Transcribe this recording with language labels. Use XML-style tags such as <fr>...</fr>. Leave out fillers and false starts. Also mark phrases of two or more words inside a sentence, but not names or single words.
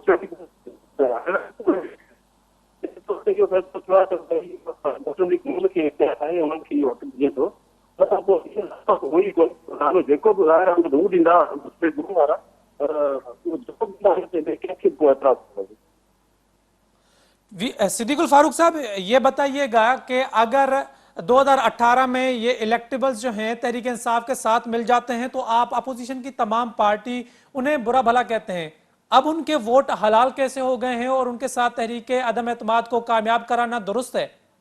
<sd>इहो फ़ैसिलो थियो आहे त मुस्लिम लीग नून खे आहे उन्हनि खे इहो हक़ ॾिए थो। जेको बि ज़ाहिर आहे हू ॾींदा वारा,</sd> <ur>صدیق الفاروق صاحب یہ بتائیے گا کہ اگر 2018 میں یہ الیکٹیبلز جو ہیں تحریک انصاف کے ساتھ مل جاتے ہیں تو آپ اپوزیشن کی تمام پارٹی انہیں برا بھلا کہتے ہیں، اب ان کے ووٹ حلال کیسے ہو گئے ہیں اور ان کے ساتھ تحریک عدم اعتماد کو کامیاب کرانا درست ہے؟</ur>